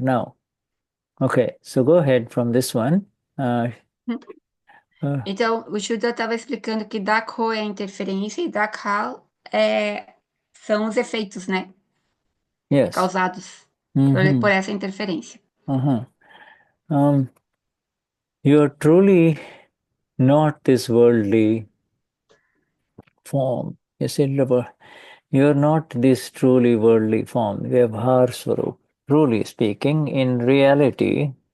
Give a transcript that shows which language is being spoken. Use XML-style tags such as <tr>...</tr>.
<en>Now, okay, so go ahead from this one. Uh, uh,</en> <pt>então, o Shuddha estava explicando que Dakho é a interferência e Dakhal são os efeitos, né?</pt> <en>yes.</en> <pt>Causados por Mm-hmm. essa interferência. Uh-huh.</pt> <en>Um, you're truly not this worldly form. You see, you're not this truly worldly form. Vyavhar Swarup. Truly speaking, in reality,</en>